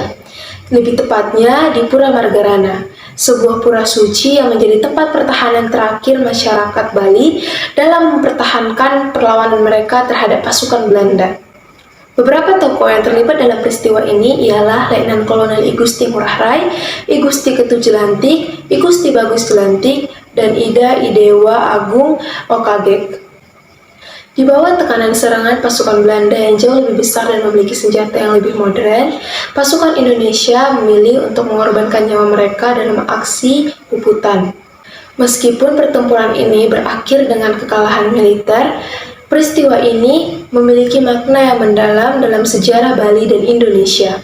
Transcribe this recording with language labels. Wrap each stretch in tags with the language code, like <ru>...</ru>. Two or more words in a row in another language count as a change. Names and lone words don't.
<id>Lebih tepatnya di Pura Margarana, sebuah pura suci yang menjadi tempat pertahanan terakhir masyarakat Bali dalam mempertahankan perlawanan mereka terhadap pasukan Belanda. Beberapa tokoh yang terlibat dalam peristiwa ini ialah Letnan Kolonel I Gusti Ngurah Rai, I Gusti Ketut Jelantik, I Gusti Bagus Jelantik, dan Ida Idewa Agung Okagek. Di bawah tekanan serangan pasukan Belanda yang jauh lebih besar dan memiliki senjata yang lebih modern, pasukan Indonesia memilih untuk mengorbankan nyawa mereka dalam aksi Puputan. Meskipun pertempuran ini berakhir dengan kekalahan militer, peristiwa ini memiliki makna yang mendalam dalam sejarah Bali dan Indonesia.</id>